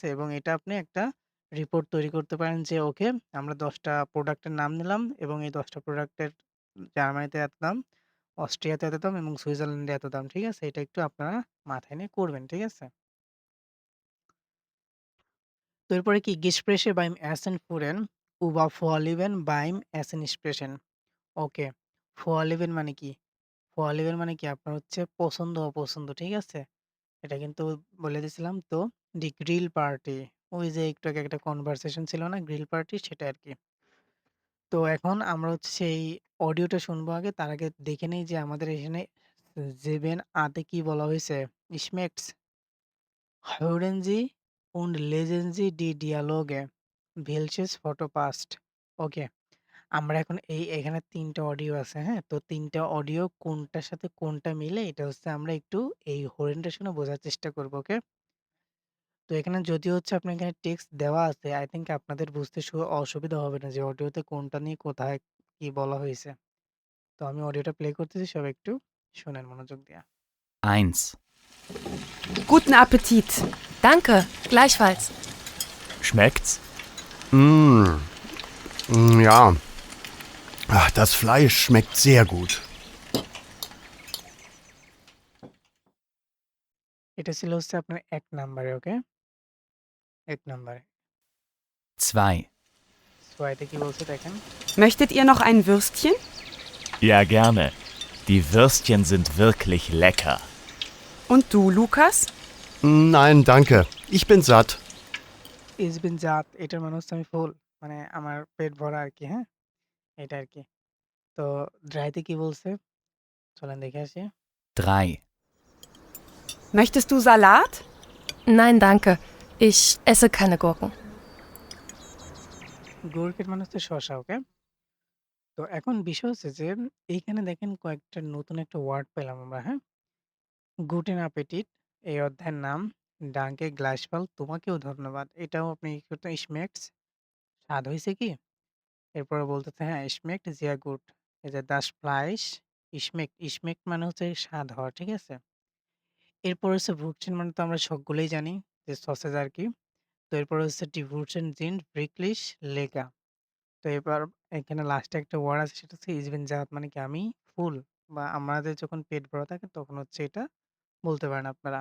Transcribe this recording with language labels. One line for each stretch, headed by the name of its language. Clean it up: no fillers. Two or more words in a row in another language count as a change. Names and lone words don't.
Bangla: এবং এটা আপনি একটা রিপোর্ট তৈরি করতে পারেন যে ওকে, আমরা ১০ টা প্রোডাক্টের নাম নিলাম এবং এই ১০ টা প্রোডাক্টের জার্মানিতে এত দাম, অস্ট্রিয়াতে এত দাম এবং সুইজারল্যান্ডে এত দাম, ঠিক আছে? এটা একটু আপনারা মাথায় নিয়ে করবেন, ঠিক আছে? তো এরপরে কি
German: Gespräche beim Essen führen über Vorlieben beim Essen sprechen।
Bangla: ওকে। Vorlieben মানে কি? Vorlieben মানে কি? আপনার হচ্ছে পছন্দ অপছন্দ, ঠিক আছে? এটা কিন্তু বলে দিছিলাম। তো দি গ্রিল পার্টি, ওই যে একটু আগে একটা কনভারসেশন ছিল না গ্রিল পার্টি, সেটা আরকি। তো এখন আমরা হচ্ছে সেই অডিওটা শুনবো আগে। তার আগে দেখে নেই যে আমাদের এখানে জেবেন আতে কি বলা হইছে?
German: Schmeckt's? Hören Sie und lesen Sie die Dialoge. Welches Foto passt?
Bangla: ওকে। আমরা এখন এখানে ৩ টা অডিও আছে, হ্যাঁ? তো ৩ টা অডিও কোনটার সাথে কোনটা মিলে এটা হচ্ছে আমরা একটু এই হরেনটা শুনে বোঝার চেষ্টা করব, ওকে? তো এখানে যদিও হচ্ছে আপনার এখানে টেক্সট দেওয়া আছে,
English: I think
Bangla: আপনাদের বুঝতে অসুবিধা হবে না যে অডিওতে কোনটা নিয়ে কোথায় কি বলা হইছে। তো আমি অডিওটা প্লে করতেছি, সবাই একটু শোনেন মনোযোগ দিয়া।
German: 1, Guten Appetit. Danke, gleichfalls. Schmeckt's? Mmh. Ja. Ach, das Fleisch schmeckt sehr gut.
Bangla: এটা ছিল হচ্ছে আপনার ১ নাম্বারে, ওকে? ১ নাম্বারে।
German: 2,
Bangla: ৬ তে কি বলছে দেখেন।
German: Möchtet ihr noch ein Würstchen? Ja, gerne. Die Würstchen sind wirklich lecker. Und du, Lukas? Nein, danke. Ich bin satt. ich bin satt
Bangla: এটার মানে হচ্ছে আমি ফুল। মানে আমার পেট ভরা আরকি, হ্যাঁ? এটা আরকি। তো ড্রাইতে কি বলছে? চলেন দেখে আসি।
German: 3, Möchtest du Salat? Nein, danke. Ich esse keine Gurken.
Bangla: গুরকেট মানে হচ্ছে শসা, ওকে? তো এখন বিষয় হচ্ছে যে এইখানে দেখেন কয়েকটা নতুন একটা ওয়ার্ড পেলাম আমরা, হ্যাঁ?
German: Guten Appetit
Bangla: এই অধ্যায়ের নাম।
German: Danke gleichfalls
Bangla: তোমাকেও ধন্যবাদ। এটাও আপনি কি করতেন স্মেকস স্বাদ হইছে কি? এরপরে বলতেছে হ্যাঁ,
German: schmeckt sehr gut।
Bangla: এই যে
German: das Fleisch schmeckt
Bangla: মানে হচ্ছে স্বাদ হওয়া, ঠিক আছে? এরপর হচ্ছে Wurzeln মানে তো আমরা সবগুলোই জানি যে সসেজ আরকি। তো এরপরে হচ্ছে
German: die Wurzeln sind wirklich lecker।
Bangla: তো এবার এখানে লাস্টে একটা ওয়ার্ড আছে সেটা হচ্ছে
German: ich bin satt
Bangla: মানে কি আমি ফুল বা আমাদের যখন পেট ভরা থাকে তখন হচ্ছে এটা বলতে পারেন আপনারা।